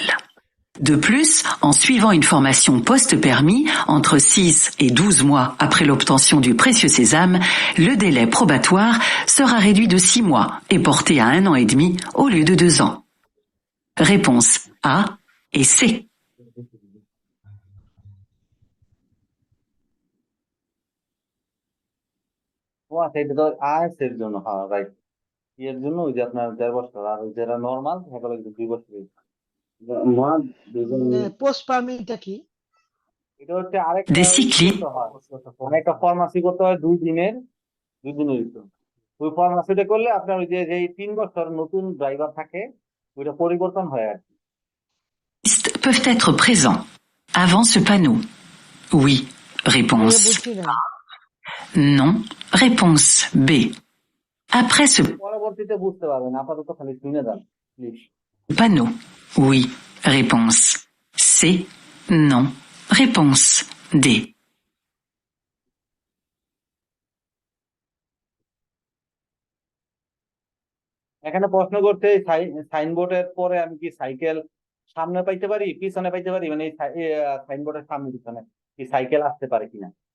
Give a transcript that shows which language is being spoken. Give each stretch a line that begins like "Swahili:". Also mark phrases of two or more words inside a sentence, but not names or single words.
French: De plus, en suivant une formation post-permis entre 6 et 12 mois après l'obtention du précieux sésame, le délai probatoire sera réduit de 6 mois et porté à 1 an et demi au lieu de 2 ans. Réponse A et C.
Bangla: ও আচ্ছা, এটা তো আইএস এর জন্য, হ্যাঁ রাইট। এর জন্য ওই যে আপনার 1.5 বছর, আর যারা নর্মাল সেগুলো 2 বছর। পোস্ট পারমিটটা কি? এটা হচ্ছে আরেকটা
French: Des cyclistes
Bangla: একটা ফার্মাসি করতে হয় 2 দিনের ভিতর। ওই ফার্মাসিটা করলে আপনার ওই যে 3 বছর নতুন ড্রাইভার থাকে ওইটা পরিবর্তন হয় আর কি।
French: peuvent être présents avant ce panneau. Oui. Réponse
Bangla: বুঝছি না।
French: non. Réponse B. Après ce
Bangla: পরবর্তীতে বুঝতে পারবেন, আপাতত খালি শুনে যান প্লিজ।
French: panneau. Oui. Réponse C. Non. Réponse D.
Bangla: এখানে প্রশ্ন করতে সাইনবোর্ডের পরে আমি কি সাইকেল সামনে পাইতে পারি পিছনে পাইতে পারি, মানে সাইনবোর্ডের সামনে পিছনে কি সাইকেল আসতে পারে কিনা?